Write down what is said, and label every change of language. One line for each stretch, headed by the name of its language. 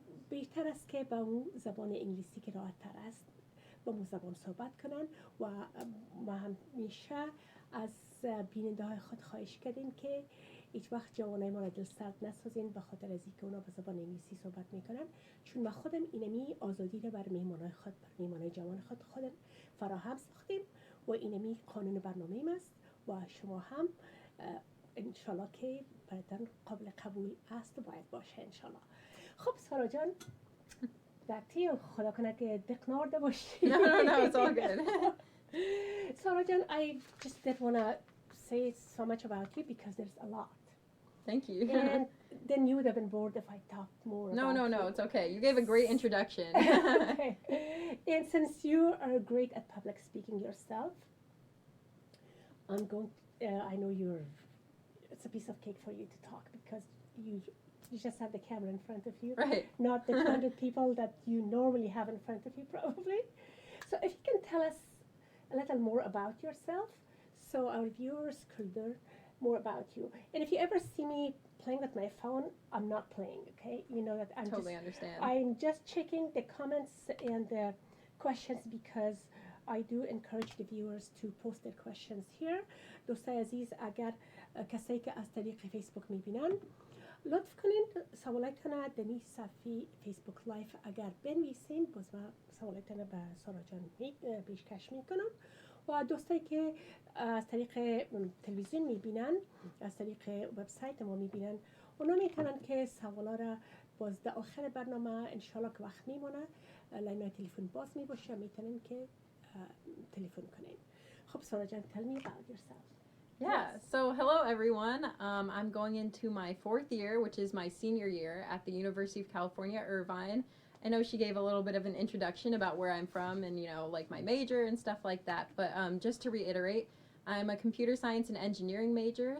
Persian: بهتر است که با اون زبان انگلیسی که راحت تر است با اون زبان صحبت کنن و ما همیشه از بیننده های خود خواهش کردیم که هیچ وقت جوانای ما را دل سرد نسازین به خاطر از اینکه اونا به زبان انگلیسی صحبت میکنن چون ما خودم اینمی آزادی را بر میهمانای خود بر میهمانای جوان خودم فراهم ساختیم و اینمی قانون برنامه است و شما هم انشالله که براتون قابل قبول است و باید باشه انشالله. خب سارا جان درتی خدا کنه که دق نارده باشی.
English: No, it's all good. Sarah Jan, I just didn't want to say so much about you because there's a lot. Thank you. And then you would have been bored if I talked more about No, you. it's okay. You gave a great introduction. Okay. And since you are great at public speaking yourself, I'm going I know it's a piece of cake for you to talk because you just have the camera in front of you. Right. Not the 200 people that you normally have in front of you probably. So if you can tell us a little more about yourself so our viewers could learn more about you. And if you ever see me playing with my phone, I'm not playing, okay? You know that Totally understand. I'm just checking the comments and the questions because I do encourage the viewers to post their questions here.
Persian: دوستای عزیز اگر کسایی که از طریق فیسبوک میبینن لطف کنین سوالاتتون را در این صفحه فیسبوک لایف اگر بنویسین باز من سوالاتتون را به سارا جان پیشکش میکنم و دوستایی که از طریق تلویزیون میبینن از طریق وبسایت ما میبینن اونا میتونن که سوالا را باز در آخر برنامه انشالله که وقت میمونه لاین تلفن باز میباشه میتونن که تلفن کنین.
English: خب سارا جان tell me about yourself. Yeah, so hello everyone. I'm going into my 4th year, which is my senior year at the University of California, Irvine. I know she gave a little bit of an introduction about where I'm from and, you know, like my major and stuff like that. But just to reiterate, I'm a computer science and engineering major.